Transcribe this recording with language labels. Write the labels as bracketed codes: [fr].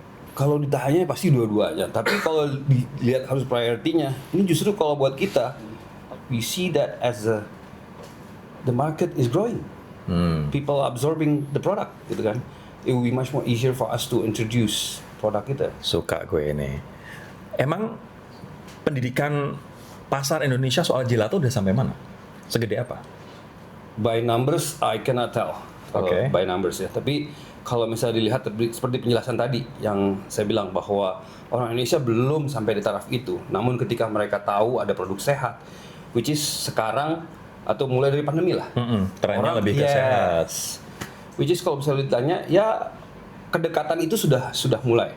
[id] Kalau ditanya pasti dua-duanya. Tapi kalau dilihat harus prioritinya, ini justru kalau buat kita, [en] we see that as the market is growing. People absorbing the product, [id] gitu kan. [en] It will be much more easier for us to introduce [id] produk kita. Suka gue ini. Emang pendidikan pasar Indonesia soal gelato udah sampai mana? Segede apa? [en] By numbers, I cannot tell. By numbers ya. [id] Tapi kalau misalnya dilihat seperti penjelasan tadi yang saya bilang bahwa orang Indonesia belum sampai di taraf itu. Namun ketika mereka tahu ada produk sehat, [en] which is [id] sekarang atau mulai dari pandemi lah. Trennya lebih ke sehat. [en] Which is [id] kalau misalnya ditanya, ya kedekatan itu sudah mulai.